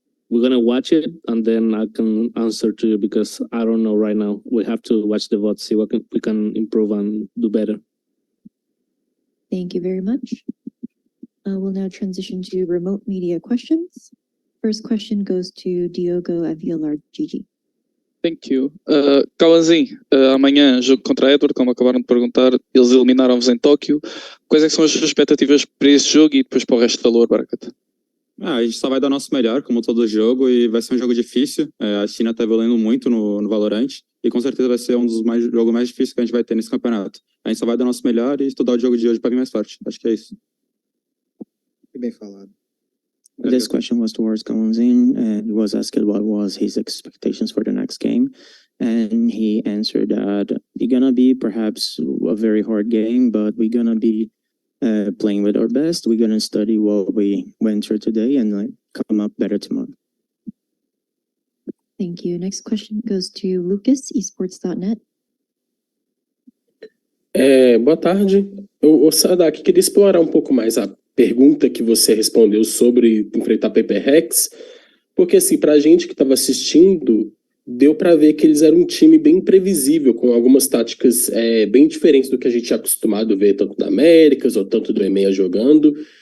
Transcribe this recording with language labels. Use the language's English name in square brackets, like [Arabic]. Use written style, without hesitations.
[English] We're gonna watch it and then I can answer to you because I don't know right now. We have to watch the VOD, see what we can improve and do better. Thank you very much. We'll now transition to remote media questions. First question goes to Diogo at VLRGG. Thank you. [Portuguese] Cauãzinho, amanhã jogo contra a Edward, como acabaram de perguntar, eles eliminaram-vos em Tóquio. Quais é que são as suas expectativas para esse jogo e depois para o resto da lore, Barakat? A gente só vai dar o nosso melhor, como todo jogo, e vai ser um jogo difícil. A China está evoluindo muito no Valorant, e com certeza vai ser um dos jogos mais difíceis que a gente vai ter nesse campeonato. A gente só vai dar o nosso melhor e estudar o jogo de hoje para vir mais forte. Acho que é isso. Bem falado. [English] This question was towards Kawanzin, and he was asked what was his expectations for the next game. And he answered that it's gonna be perhaps a very hard game, but we're gonna be playing with our best. We're gonna study what we went through today and come up better tomorrow. Thank you. Next question goes to Lucas, esports.net. [Portuguese] Boa tarde. O Sadak, queria explorar um pouco mais a pergunta que você respondeu sobre enfrentar PPRX, porque assim, pra gente que estava assistindo, deu para ver que eles eram um time bem imprevisível, com algumas táticas bem diferentes do que a gente é acostumado a ver tanto da Américas ou tanto do EMEA jogando.